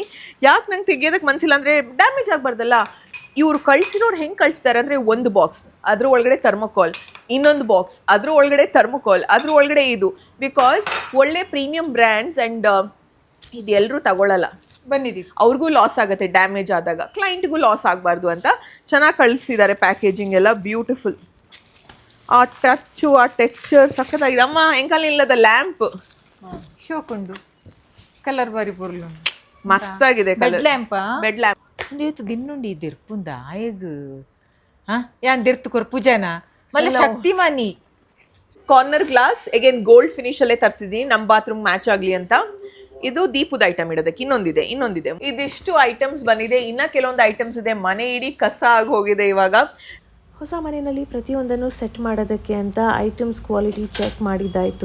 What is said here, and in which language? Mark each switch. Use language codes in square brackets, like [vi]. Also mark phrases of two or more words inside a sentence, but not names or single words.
[kn] ಯಾಕೆ ನಂಗೆ ತೆಗಿಯೋದಕ್ಕೆ ಮನಸ್ಸಿಲ್ಲ ಅಂದರೆ ಡ್ಯಾಮೇಜ್ ಆಗಬಾರ್ದಲ್ಲ. ಇವರು ಕಳಿಸಿರೋರು ಹೆಂಗೆ ಕಳಿಸ್ತಾರೆ ಅಂದರೆ, ಒಂದು ಬಾಕ್ಸ್, ಅದ್ರ ಒಳಗಡೆ ಥರ್ಮೋಕಾಲ್, ಇನ್ನೊಂದು ಬಾಕ್ಸ್, ಅದ್ರ ಒಳಗಡೆ ಥರ್ಮೋಕಾಲ್, ಅದ್ರ ಒಳಗಡೆ ಇದು. ಬಿಕಾಸ್ ಒಳ್ಳೆ [en] premium brands and [kn] ಇದು ಎಲ್ಲರೂ ತಗೊಳ್ಳಲ್ಲ. ಬಂದಿದ್ದೀವಿ, ಅವ್ರಿಗೂ ಲಾಸ್ ಆಗುತ್ತೆ ಡ್ಯಾಮೇಜ್ ಆದಾಗ, ಕ್ಲೈಂಟ್ಗೂ ಲಾಸ್ ಆಗಬಾರ್ದು ಅಂತ ಚೆನ್ನಾಗಿ ಕಳಿಸಿದ್ದಾರೆ. ಪ್ಯಾಕೇಜಿಂಗ್ ಎಲ್ಲ ಬ್ಯೂಟಿಫುಲ್. ಆ ಟಚ್ಚು, ಆ ಟೆಕ್ಸ್ಚರ್ ಸಖತ್ತಾಗಿದೆ. [tcy] ಅಮ್ಮ ಎಂಕಲ್ ಇಲ್ಲದ ಲ್ಯಾಂಪ್ ಶೋಕುಂಡು ಕಲರ್ ಬಾರಿ ಪೊರ್ಲು [kn] ಮಸ್ತಾಗಿದೆ. [en] bed lamp ಲ್ಯಾಂಪ್ [tcy] ದಿನ್ನುಂಡಿ ಇದ್ದಿರ್ಪುಂದ ಆಯಗ್ ಯಾನ್ ದಿರ್ತು ಪೂಜಾನ ಮಲ್ಲ ಶಕ್ತಿಮಾನಿ. [en] corner glass again gold finish [kn] ಅಲ್ಲೇ ತರಿಸಿದೀನಿ, ನಮ್ಮ [en] bathroom match [kn] ಆಗಲಿ ಅಂತ. ಇದು ದೀಪದ ಐಟಮ್ ಇಡೋದಕ್ಕೆ. ಇನ್ನೊಂದಿದೆ. ಇದಿಷ್ಟು ಐಟಮ್ಸ್ ಬಂದಿದೆ. ಇನ್ನ ಕೆಲವೊಂದು ಐಟಮ್ಸ್ ಇದೆ. ಮನೆ ಇಡೀ ಕಸ ಆಗಿ ಹೋಗಿದೆ ಇವಾಗ. ಹೊಸ ಮನೆಯಲ್ಲಿ ಪ್ರತಿಯೊಂದನ್ನು ಸೆಟ್ ಮಾಡೋದಕ್ಕೆ ಅಂತ [en] items quality check [kn] ಮಾಡಿದ್ದಾಯಿತು.